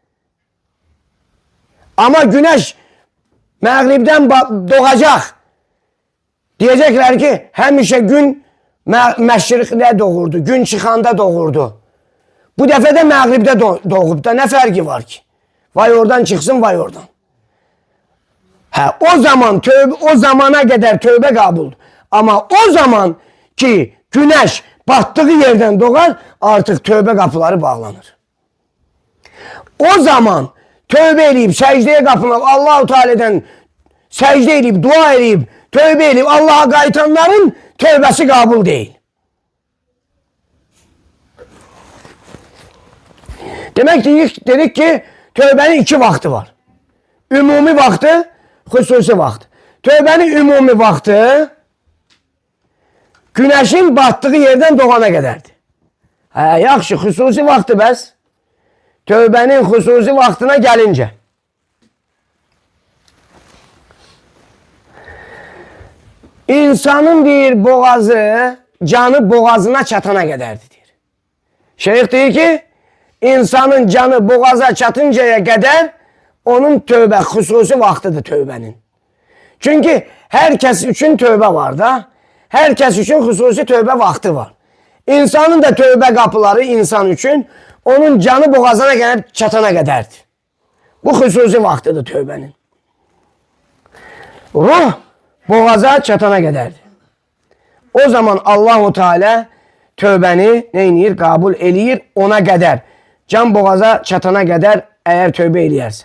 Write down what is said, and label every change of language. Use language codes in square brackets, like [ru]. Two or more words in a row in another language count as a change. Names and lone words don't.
[tr] Ama güneş [az] məğribdən doğacaq. Diyecekler ki, həmişə gün məşriqdə doğurdu, gün çıxanda doğurdu. Bu dəfə də məğribdə doğub da nə fərqi var ki? Vay oradan çıxsın, vay oradan. [tr] O zamana kadar tövbe kabuldur. Ama o zaman ki güneş battığı yerden doğar, artık tövbe kapıları bağlanır. O zaman tövbe edip secdeye kapınıp Allah-u Teala'dan secde edip dua edip tövbe edip Allah'a qayıtanların tövbesi kabul değil. Demek ki dedik ki tövbenin iki vakti var. [az] Ümumi vakti, xüsusi vaxt. Tövbənin ümumi vaxtı [tr] güneşin battığı [az] yerdən doğana qədərdir. Yaxşı, xüsusi vaxtı bəs. Tövbənin xüsusi vaxtına gəlincə. İnsanın bir boğazı, canı boğazına çatana qədərdir deyir. Şeyx deyir ki, insanın canı boğaza çatıncaya qədər onun tövbə xüsusi vaxtıdır tövbənin. [tr] Çünkü herkes için tövbe var da, herkes için hususi tövbe vakti var. İnsanın da tövbe kapıları insan için onun canı boğazına gelip [az] çatana qədərdir. [tr] Bu hususi vaktidir tövbenin. [az] Ruh boğaza çatana qədərdir. O zaman Allah-u Teala tövbəni neynir? Kabul eləyir ona qədər. Can boğaza çatana qədər eğer tövbe eləyərsə.